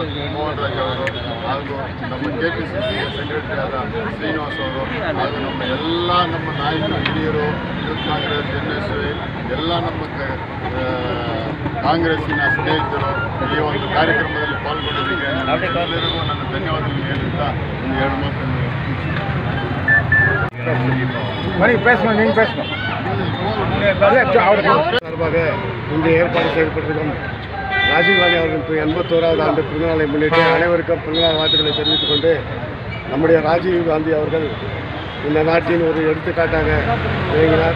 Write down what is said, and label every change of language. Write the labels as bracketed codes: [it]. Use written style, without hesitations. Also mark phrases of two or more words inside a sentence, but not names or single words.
[kn] ಮೋಹನ್ ರಾಜ್ ಅವರು ಹಾಗೂ ನಮ್ಮ KPCC ಸೆಕ್ರೆಟರಿ ಆದ ಶ್ರೀನಿವಾಸ್ ಅವರು ಹಾಗೂ ನಮ್ಮ ಎಲ್ಲ ನಮ್ಮ ನಾಯಕರು ಹಿರಿಯರು ಯೂತ್ ಕಾಂಗ್ರೆಸ್ NSY ಎಲ್ಲ ನಮ್ಮ ಕಾಂಗ್ರೆಸ್ಸಿನ ಸ್ನೇಹಿತರು ಈ ಒಂದು ಕಾರ್ಯಕ್ರಮದಲ್ಲಿ ಪಾಲ್ಗೊಂಡಿದ್ದಕ್ಕೆ ಎಲ್ಲರಿಗೂ ನನ್ನ ಧನ್ಯವಾದಗಳು ಹೇಳುತ್ತಾ ಒಂದು 2 மாதம் [ta] சார்பாக இன்று ஏற்பாடு செய்யப்பட்டிருக்கும் ராஜீவ்காந்தி அவர்களின் 81வது ஆண்டு பிறந்தநாளை முன்னிட்டு அனைவருக்கும் பிறந்தநாள் வாழ்த்துக்களை தெரிவித்துக் கொண்டு நம்முடைய ராஜீவ்காந்தி அவர்கள் இந்த நாட்டின் ஒரு எடுத்துக்காட்டாக விளங்கினார்.